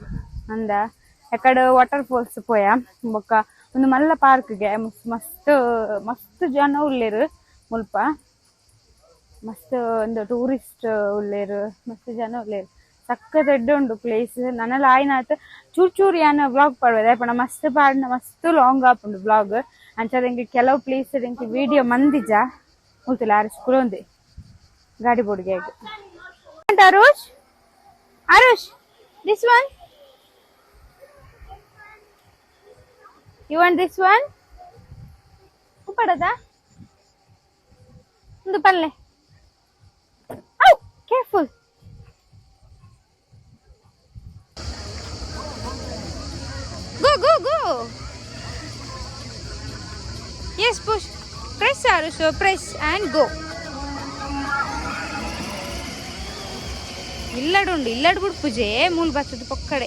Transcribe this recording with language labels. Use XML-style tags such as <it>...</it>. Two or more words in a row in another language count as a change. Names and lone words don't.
<tcy>ಅಂದ ಎಕಡೆ</tcy> <en>water falls</en> <tcy>ಪೋಯ ಬೊಕ್ಕ ಒಂದು ಮಲ್ಲ ಪಾರ್ಕ್ಗೆ ಮಸ್ತ್ ಜನ ಉಲ್ಲೇರು ಮುಲ್ಪ ಮಸ್ತ್ ಒಂದು ಟೂರಿಸ್ಟ್ ಉಲ್ಲೇರು ಮಸ್ತ್ ಜನ ಉಲ್ಲೇರು ಸಖತ್ ಎಡ್ಡೆ ಉಂಡು ಪ್ಲೇಸ್. ನನ್ನೆಲ್ಲ ಆಯ್ನಾತ್ ಚೂರ್ ಚೂರ್ ಯಾನ ವ್ಲಾಗ್ ಪಡ್ವದೆ ಪಂಡ ಮಸ್ತ್ ಪಾಡ್ನ ಮಸ್ತ್ ಲಾಂಗ್ ಆಪುಂಡು ವ್ಲಾಗ್. ಅಂಚದಂಗೆ ಕೆಲವು</tcy> <en>place video</en> <tcy>ಮಂದಿಜ ಉಳ್ತಿಲ್ಲ ಆರುಷ್ ಕುಲೊಂದೆ ಗಾಡಿ ಬೋಡಿಗೆ ಆಗಿ. ಅರುಷ್ ಅರುಷ್</tcy> <en>this one you want this one</en> <tcy>ಉಪ್ಪಡದ ಒಂದು ಪಲ್ಲೆ.</tcy> <en>Careful. Go, go, go. Yes, push. Press, Arusha. Press and go.</en> <tcy>ಇಲ್ಲಡುಂಡು ಇಲ್ಲಡು ಬಿಡು ಪೂಜೆ ಮೂಲ ಬರ್ತದೆ ಪಕ್ಕಡೆ.</tcy>